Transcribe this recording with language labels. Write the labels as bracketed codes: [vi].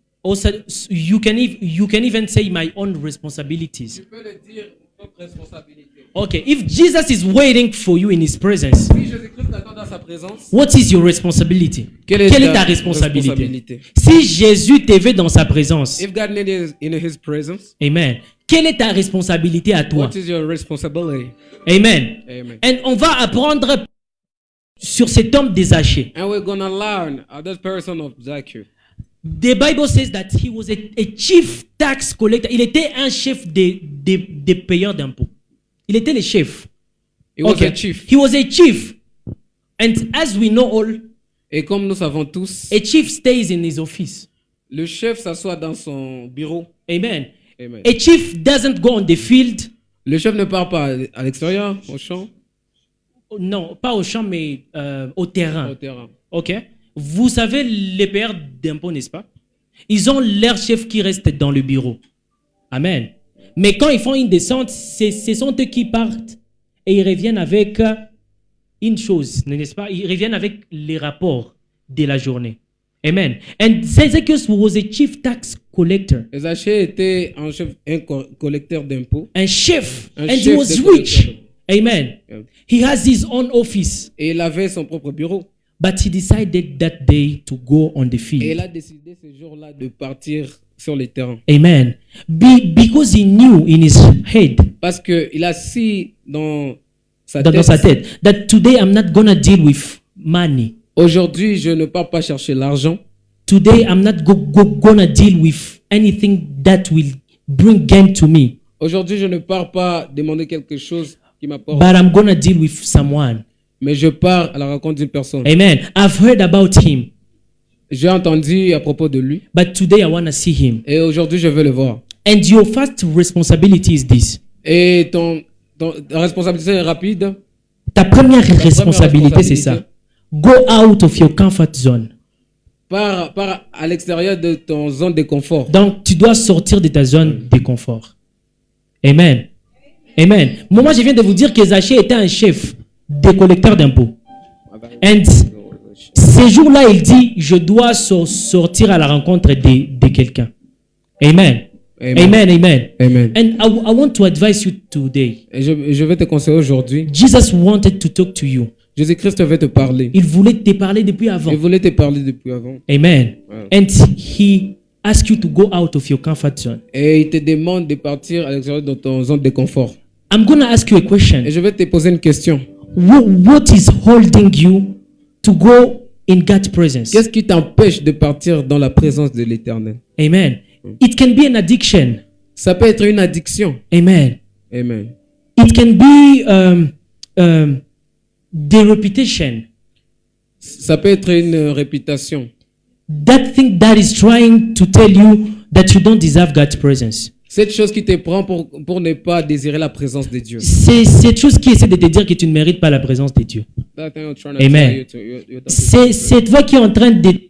[en] Also, you can even say my own responsibilities. [fr] Tu peux le dire, propres responsabilités. [en] Okay, if Jesus is waiting for you in His presence, [fr] si Jésus-Christ t'attend dans sa présence, [en] what is your responsibility? [fr] Quelle est ta responsabilité? Si Jésus te veut dans sa présence, [en] if God is in His presence, Amen. [fr] Quelle est ta responsabilité à toi? [en] What is your responsibility? Amen. Amen. [fr] Et on va apprendre sur cet homme de Zachée. [en] And we're gonna learn that person of Zacchaeus. The Bible says that he was a chief tax collector. [fr] Il était un chef des payeurs d'impôts. Il était le chef. [en] He was a chief. He was a chief. And as we know all, [fr] et comme nous savons tous, [en] a chief stays in his office. [fr] Le chef s'assoit dans son bureau. Amen. Amen. [en] A chief doesn't go on the field. [fr] Le chef ne part pas à l'extérieur, au champ. Non, pas au champ, mais au terrain. Au terrain. Ok. Vous savez, les payeurs d'impôts, n'est-ce pas? Ils ont leur chef qui reste dans le bureau. Amen. Mais quand ils font une descente, ce sont eux qui partent et ils reviennent avec une chose, n'est-ce pas? Ils reviennent avec les rapports de la journée. Amen. [en] And Zacchaeus was a chief tax collector. [fr] Zachée était un collecteur d'impôts. Un chef. [en] And he was rich. Amen. Yeah. He has his own office. [fr] Et il avait son propre bureau. [en] But he decided that day to go on the field. [fr] Et il a décidé ce jour-là de partir sur le terrain. Amen. [en] Because he knew in his head. [fr] Parce que il a su dans sa tête [en] that today I'm not gonna deal with money. [fr] Aujourd'hui, je ne pars pas chercher l'argent. [en] Today I'm not gonna deal with anything that will bring gain to me. [fr] Aujourd'hui, je ne pars pas demander quelque chose qui m'apporte. [en] But I'm gonna deal with someone. [fr] Mais je pars à la rencontre d'une personne. [en] Amen. I've heard about him. [fr] J'ai entendu à propos de lui. [en] But today I want to see him. [fr] Et aujourd'hui, je veux le voir. [en] And your first responsibility is this. [fr] Et Ta responsabilité est rapide. Ta première responsabilité, c'est ça. [en] Go out of your comfort zone. [fr] Pars à l'extérieur de ton zone de confort. Donc, tu dois sortir de ta zone de confort. Amen. Amen. Moi, je viens de vous dire que Zachée était un chef des collecteurs d'impôts. Et ces jours-là, il dit, je dois sortir à la rencontre de quelqu'un. Amen. Amen. Amen. Amen. [en] And I want to advise you today. [fr] Et je vais te conseiller aujourd'hui. Jesus wanted to talk to you. Jésus-Christ veut te parler. Il voulait te parler depuis avant. Il voulait te parler depuis avant. Amen. Ouais. [en] And he asked you to go out of your comfort zone. [fr] Et il te demande de partir à l'extérieur de ton zone de confort. [en] I'm going to ask you a question. [fr] Et je vais te poser une question. [en] What is holding you to go in God's presence? [fr] Qu'est-ce qui t'empêche de partir dans la présence de l'Éternel? [en] Amen. It can be an addiction. [fr] Ça peut être une addiction. Amen. Amen. [en] It can be the repetition. [fr] Ça peut être une réputation. That thing that is trying to tell you that you don't deserve God's presence. Cette chose qui te prend pour ne pas désirer la présence de Dieu. C'est cette chose qui essaie de te dire que tu ne mérites pas la présence de Dieu. Amen. C'est cette voix qui est en train de...